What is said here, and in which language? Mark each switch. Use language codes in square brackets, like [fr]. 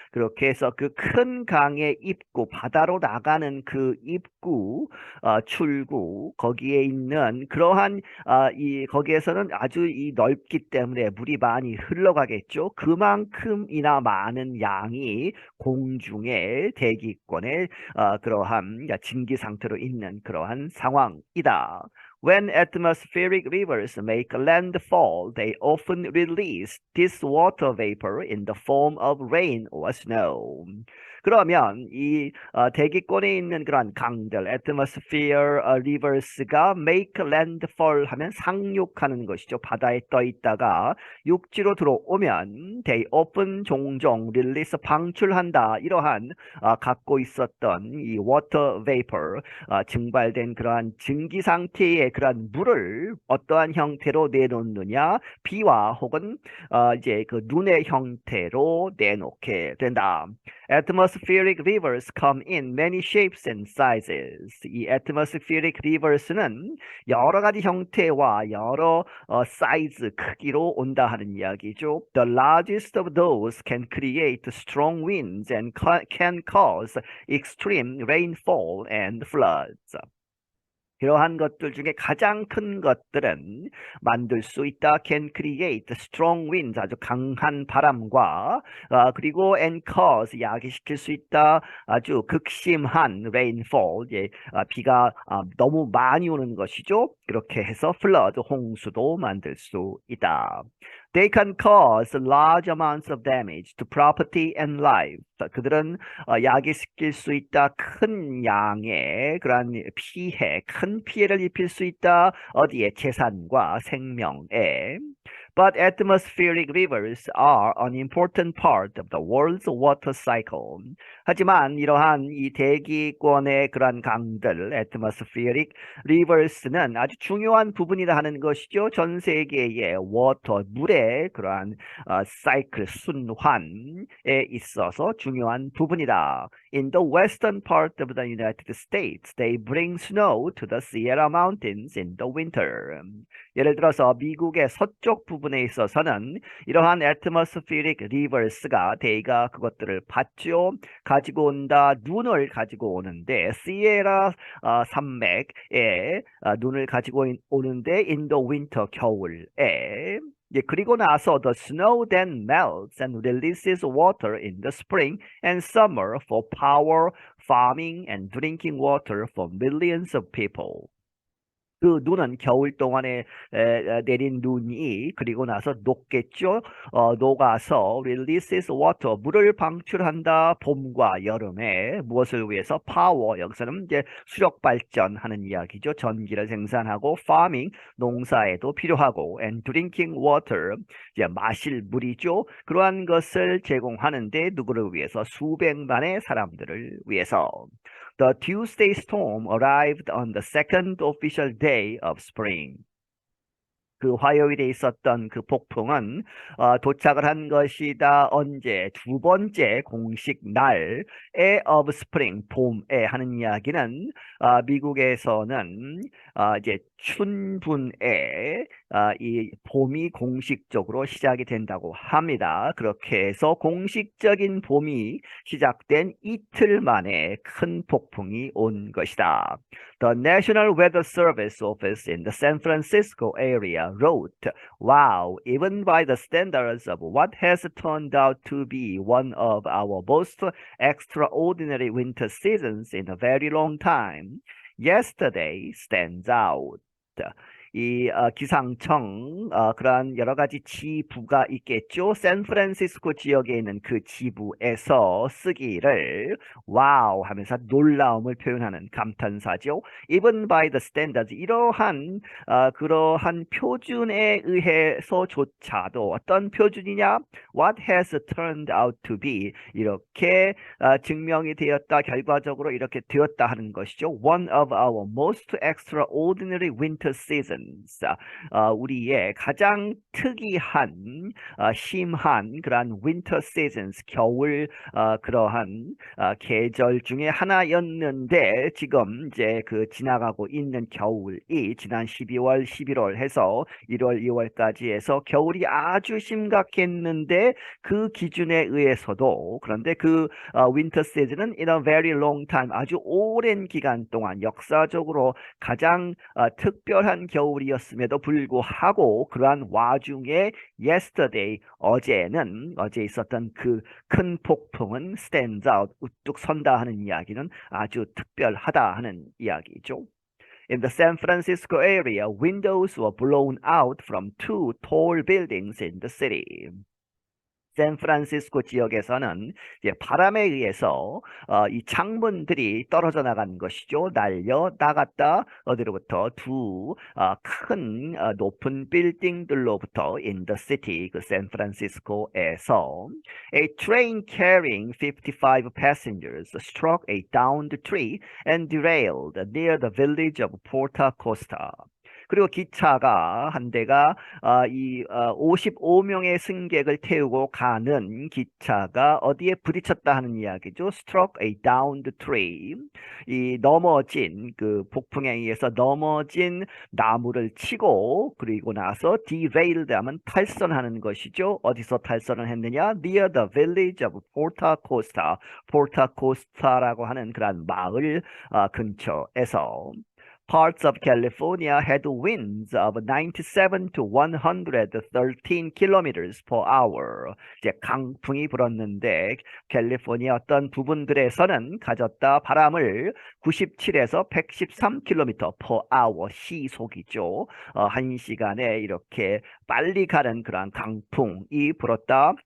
[ko] 그렇게 해서 그 큰 강의 입구, 바다로 나가는 그 입구, 출구, 거기에 있는 그러한 거기에서는 아주 이 넓기 때문에 물이 많이 흘러가겠죠. 그만큼이나 많은 양이 공중에 대기권에 그러한 증기 상태로 있는 그러한 상황이다. [en] When atmospheric rivers make landfall, they often release this water vapor in the form of rain or snow. [ko] 그러면 이 대기권에 있는 그러한 강들, [en] atmosphere rivers [ko] 가 [en] make landfall [ko] 하면 상륙하는 것이죠. 바다에 떠 있다가 육지로 들어오면 [en] they often [ko] 종종 release 방출한다. 이러한 갖고 있었던 이 [en] water vapor [ko] 증발된 그러한 증기 상태의 그러한 물을 어떠한 형태로 내놓느냐? 비와 혹은 이제 그 눈의 형태로 내놓게 된다. [en] Atmospheric rivers come in many shapes and sizes. [ko] 이 [en] atmospheric rivers [ko] 는 여러 가지 형태와 여러 사이즈, 크기로 온다 하는 이야기죠. [en] The largest of those can create strong winds and can cause extreme rainfall and floods. [ko] 이러한 것들 중에 가장 큰 것들은 만들 수 있다. [en] Can create strong winds, [ko] 아주 강한 바람과 그리고 [en] and cause, [ko] 야기시킬 수 있다. 아주 극심한 rainfall, 비가 너무 많이 오는 것이죠. 그렇게 해서 flood, 홍수도 만들 수 있다. [en] They can cause large amounts of damage to property and life. [ko] 그들은 야기시킬 수 있다. 큰 양의 그러한 피해, 큰 피해를 입힐 수 있다. 어디에? 재산과 생명에. [en] But atmospheric rivers are an important part of the world's water cycle. [ko] 하지만 이러한 이 대기권의 그러한 강들, [en] atmospheric rivers [ko] 는 아주 중요한 부분이다 하는 것이죠. 전 세계의 워터, 물의 그러한 사이클, 순환에 있어서 중요한 부분이다. [en] In the western part of the United States, they bring snow to the Sierra Mountains in the winter. [ko] 예를 들어서 미국의 서쪽 부분에 있어서는 이러한 [en] atmospheric rivers [ko] 가 대가 그것들을 받죠. 가지고 온다. 눈을 가지고 오는데 시에라 산맥에 눈을 가지고 오는데 [en] in the winter [ko] 겨울에 그리고 나서 [en] the snow then melts and releases water in the spring and summer for power, farming and drinking water for millions of people. [ko] 그 눈은 겨울 동안에 내린 눈이 그리고 나서 녹겠죠. 녹아서 [en] releases water, [ko] 물을 방출한다. 봄과 여름에 무엇을 위해서? 파워, 여기서는 이제 수력 발전하는 이야기죠. 전기를 생산하고 farming, 농사에도 필요하고 [en] and drinking water, [ko] 이제 마실 물이죠. 그러한 것을 제공하는데 누구를 위해서? 수백만의 사람들을 위해서. [en] The Tuesday storm arrived on the second official day of spring. [ko] 그 화요일에 있었던 그 폭풍은 도착을 한 것이다. 언제? 두 번째 공식 날에 [en] of spring, [ko] 봄에 하는 이야기는 미국에서는 이제 춘분에 이 봄이 공식적으로 시작이 된다고 합니다. 그렇게 해서 공식적인 봄이 시작된 이틀 만에 큰 폭풍이 온 것이다. [en] The National Weather Service office in the San Francisco area wrote, "Wow, even by the standards of what has turned out to be one of our most extraordinary winter seasons in a very long time, yesterday stands out." [ko] 이 기상청 그러한 여러 가지 지부가 있겠죠. 샌프란시스코 지역에 있는 그 지부에서 쓰기를 와우 하면서 놀라움을 표현하는 감탄사죠. [en] Even by the standards [ko] 이러한 그러한 표준에 의해서조차도 어떤 표준이냐? [en] What has turned out to be [ko] 이렇게 증명이 되었다. 결과적으로 이렇게 되었다 하는 것이죠. [en] One of our most extraordinary winter seasons. [ko] 우리의 가장 특이한 심한 그러한 [en] winter seasons [ko] 겨울 그러한 계절 중에 하나였는데 지금 이제 그 지나가고 있는 겨울이 지난 12월, 11월 해서 1월, 2월까지 해서 겨울이 아주 심각했는데 그 기준에 의해서도 그런데 그 winter season은 [en] in a very long time [ko] 아주 오랜 기간 동안 역사적으로 가장 특별한 겨울이었음에도 불구하고 그러한 와중에 yesterday 어제 있었던 그 큰 폭풍은 [en] stands out [ko] 우뚝 선다 하는 이야기는 아주 특별하다 하는 이야기죠. [en] In the San Francisco area, windows were blown out from two tall buildings in the city. [ko] 샌프란시스코 지역에서는 이제 바람에 의해서 이 창문들이 떨어져 나간 것이죠. 날려 나갔다 어디로부터 두 큰 높은 빌딩들로부터 [en] in the city [ko] 그 샌프란시스코에서 [en] A train carrying 55 passengers struck a downed tree and derailed near the village of Porta Costa. [ko] 그리고 기차가 한 대가 이 55명의 승객을 태우고 가는 기차가 어디에 부딪혔다 하는 이야기죠. [en] Struck a downed tree. [ko] 이 넘어진 그 폭풍에 의해서 넘어진 나무를 치고 그리고 나서 derailed 하면 탈선하는 것이죠. 어디서 탈선을 했느냐? [en] Near the village of Porta Costa. [ko] Porta Costa라고 하는 그런 마을 근처에서. [en] Parts of California had winds of 97 to 113 kilometers per hour. [ko] 이제 강풍이 불었는데 캘리포니아 어떤 부분들에서는 가졌다 바람을 97에서 113km [en] per hour [ko] 시속이죠. 한 시간에 이렇게 빨리 가는 그런 강풍이 불었다.